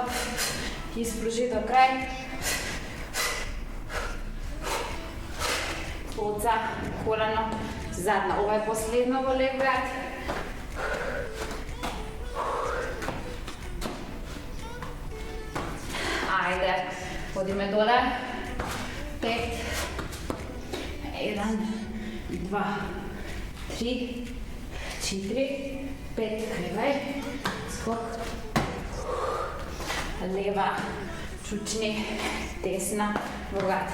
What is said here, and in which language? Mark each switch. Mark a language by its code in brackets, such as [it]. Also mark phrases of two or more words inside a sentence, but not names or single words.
[mk] Изпружи до край. Плоца, колено, задна. Ова е последно во лев град. Ајде, ходиме доле. 5, 1, 2, 3, 4, 5, кревај, скок, лева, чучни, десна, врат.